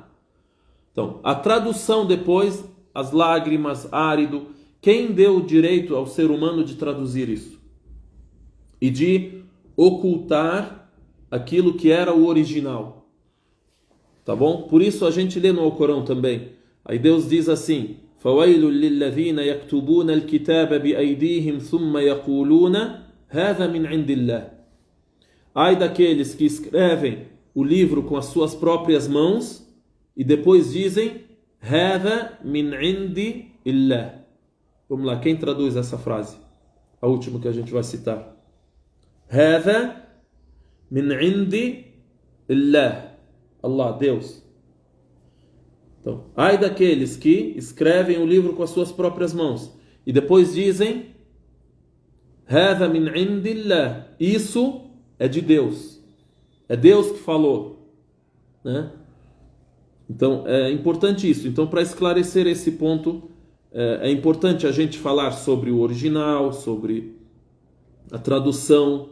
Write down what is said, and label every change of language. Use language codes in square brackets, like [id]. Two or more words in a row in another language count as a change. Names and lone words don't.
[pt] Então, a tradução depois, as lágrimas, árido, quem deu o direito ao ser humano de traduzir isso? E de ocultar aquilo que era o original. Tá bom? Por isso a gente lê no Alcorão também. Aí Deus diz assim: [ar] فَوَيْلٌ لِلَّذِينَ يَكْتُبُونَ الْكِتَابَ بِأَيْدِيهِمْ ثُمَّ يَقُولُونَ هَذَا مِنْ عِنْدِ اللَّهِ. [pt] Ai daqueles que escrevem o livro com as suas próprias mãos e depois dizem [ar] هذا من عند الله. [pt] Vamos lá, quem traduz essa frase? A última que a gente vai citar. [ar] هذا من عند الله. [pt] Allah, Deus. Então, ai daqueles que escrevem o livro com as suas próprias mãos e depois dizem [ar] هذا من عند الله. [pt] Isso é de Deus. É Deus que falou, né? Então, é importante isso. Então, para esclarecer esse ponto, é importante a gente falar sobre o original, sobre a tradução.